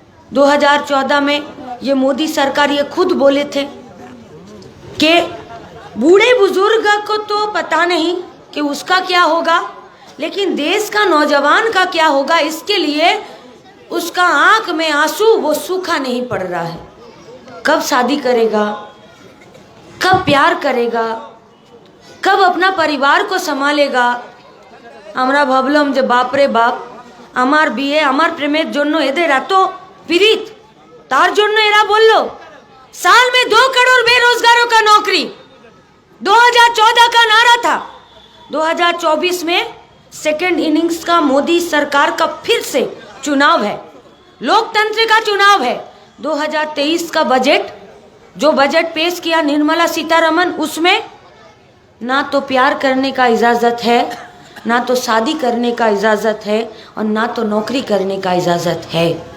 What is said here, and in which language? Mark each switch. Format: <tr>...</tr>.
<hi>2014 में ये मोदी सरकार ये खुद बोले थे कि बूढ़े बुजुर्ग को तो पता नहीं कि उसका क्या होगा, लेकिन देश का नौजवान का क्या होगा, इसके लिए उसका आंख में आंसू वो सूखा नहीं पड़ रहा है। कब शादी करेगा, कब प्यार करेगा, कब अपना परिवार को संभालेगा।</hi> <bn>আমরা ভাবলাম যে বাপ রে বাপ, আমার বিয়ে আমার প্রেমের জন্য এদের এত পীড়িত, তার জন্য এরা বলল</bn> <hi>साल में 2 करोड़ बेरोजगारों का नौकरी। 2014 का नारा था, 2024 में सेकेंड इनिंग्स का मोदी सरकार का फिर से चुनाव है, लोकतंत्र का चुनाव है। 2023 का बजट, जो बजट पेश किया निर्मला सीतारमन, उसमें ना तो प्यार करने का इजाज़त है, ना तो शादी करने का इजाज़त है, और ना तो नौकरी करने का इजाज़त है।</hi>